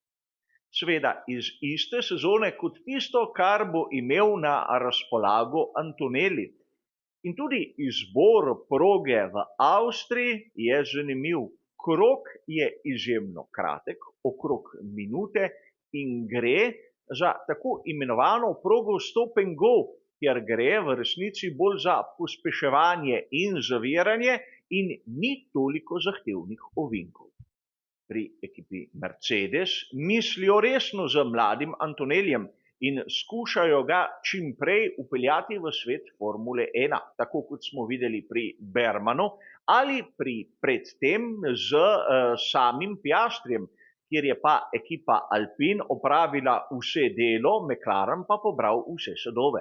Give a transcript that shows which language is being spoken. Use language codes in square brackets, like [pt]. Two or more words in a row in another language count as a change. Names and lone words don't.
[sl] Seveda iz iste sezone kot tisto, kar bo imel na razpolago Antonelli. In tudi izbor proge v Avstriji je zanimiv. Krog je izjemno kratek, okrog minute, in gre za tako imenovano progo [en] stop and go, [sl] kjer gre v resnici bolj za pospeševanje in zaviranje in ni toliko zahtevnih ovinkov. Pri ekipi Mercedes mislijo resno z mladim Antonellijem in skušajo ga čim prej vpeljati v svet Formule 1, tako kot smo videli pri Bermanu ali predtem z samim Piastrijem, kjer je pa ekipa Alpine opravila vse delo, McLaren pa pobral vse sadove.